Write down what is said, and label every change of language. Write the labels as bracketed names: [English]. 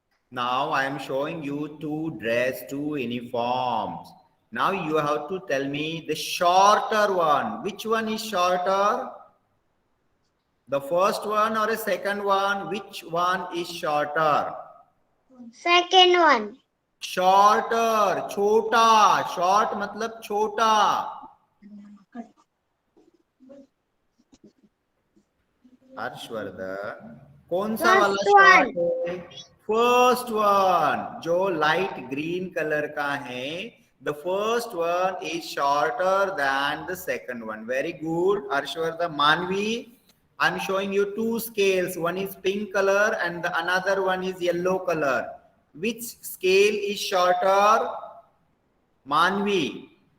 [English] Now I am showing you two uniforms. Now you have to tell me the shorter one. Which one is shorter? The first one or a second one? Which one is shorter? Second one. Shorter, छोटा. [Hindi] Short मतलब छोटा. हर्षवर्धन, कौन सा वाला short है? [English] first one, [Hindi] जो light green colour का है. [English] The first one is shorter than the second one. Very good, Harshvardhan. Manvi, I'm showing you two scales. One is pink color and the another one is yellow color. Which scale is shorter? Manvi.